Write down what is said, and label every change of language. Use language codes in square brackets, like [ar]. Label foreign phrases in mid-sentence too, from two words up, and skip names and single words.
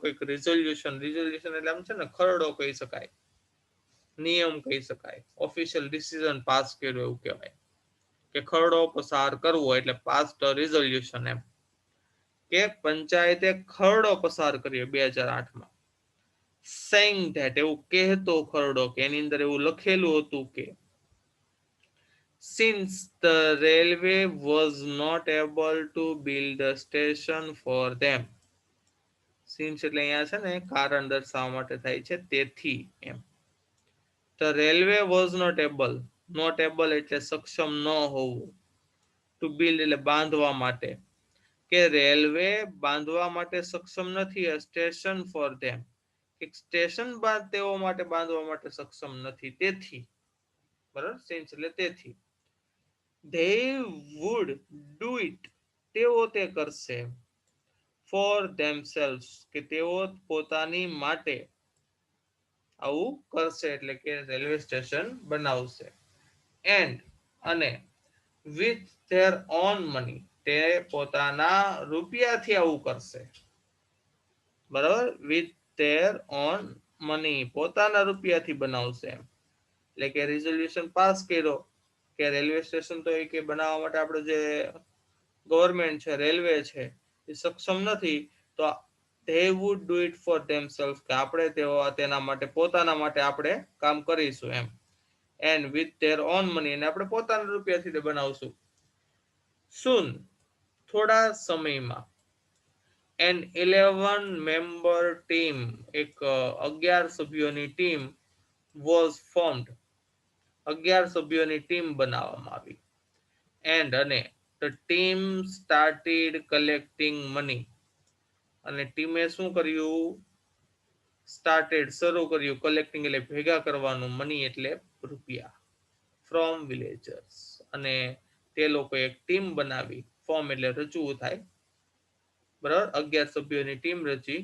[gu] એક રિઝોલ્યુશન એટલે આમ છે ને ખરડો કહી શકાય, નિયમ કહી શકાય, [en] official decision pass [gu] કર્યો એવું કહેવાય, કે ખરડો પસાર કરવો એટલે [en] pass resolution, [gu] એમ કે પંચાયતે ખરડો પસાર કર્યો 2008માં, [en] saying that [gu] એવું કહેતો ખરડો, કે એની અંદર એવું લખેલું હતું કે [en] since the railway was not able to build a station for them, since [gu] એટલે અહીંયા છે ને કારણ દર્શાવવા માટે થાય છે, તેથી એમ. [en] The railway was not able [gu] એટલે સક્ષમ ન હોવું, [en] to build [gu] એટલે બાંધવા માટે, કે રેલવે બાંધવા માટે સક્ષમ નથી, [en] a station for them, [gu] એક સ્ટેશન તેઓ માટે બાંધવા માટે સક્ષમ નથી, તેથી, બરાબર, since એટલે તેથી, [en] they would do it, [gu] તેઓ તે કરશે, [en] for themselves, [gu] કે તેઓ પોતાની માટે આવું કરશે, એટલે કે રેલવે સ્ટેશન બનાવશે, એન્ડ અને [en] with their own money, [gu] તે પોતાના રૂપિયાથી આવું કરશે, બરાબર, [en] with their own money, [gu] પોતાના રૂપિયાથી બનાવશે. એટલે કે રિઝોલ્યુશન પાસ કર્યો કે રેલવે સ્ટેશન તો એ કે બનાવવા માટે આપણે જે ગવર્મેન્ટ છે, રેલવે છે, એ સક્ષમ નથી, તો [en] they would do it for themselves, [gu] કે આપણે તેના માટે, પોતાના માટે આપણે કામ કરીશું એમ, [en] and with their own money, [gu] અને આપણે પોતાના રૂપિયાથી તે બનાવશું. soon, થોડા સમયમાં, [en] an 11-member team, [gu] એક 11 સભ્યોની ટીમ [en] was formed, [gu] 11 સભ્યોની ટીમ બનાવવામાં આવી, [en] and અને the team started collecting money, [gu] અને ટીમે શું કર્યું? સ્ટાર્ટેડ શરૂ કર્યું કલેક્ટિંગ એટલે ભેગા કરવાનું, મની એટલે રૂપિયા, [en] from villagers. [gu] અને તે લોકો એક ટીમ બનાવી, ફોર્મ એટલે રચવું થાય, બરાબર. 11 સભ્યોની ટીમ રચી.